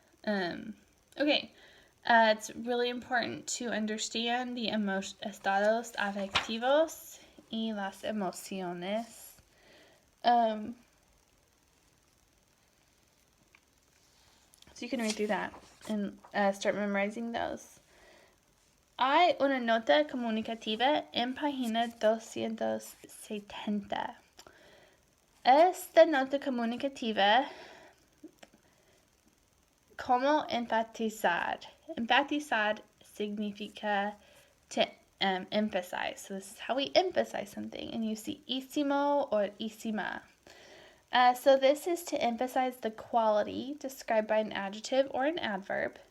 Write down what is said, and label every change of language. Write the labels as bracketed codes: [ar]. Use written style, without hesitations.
[en] Okay. It's really important to understand the [es] estados afectivos y las emociones. [en] So you can read through that and start memorizing those. [es] Hay una nota comunicativa en página 270. Esta nota comunicativa, ¿cómo enfatizar? Enfatizar significa [en] to emphasize. So this is how we emphasize something. And you see ísimo or ísima. So this is to emphasize the quality described by an adjective or an adverb.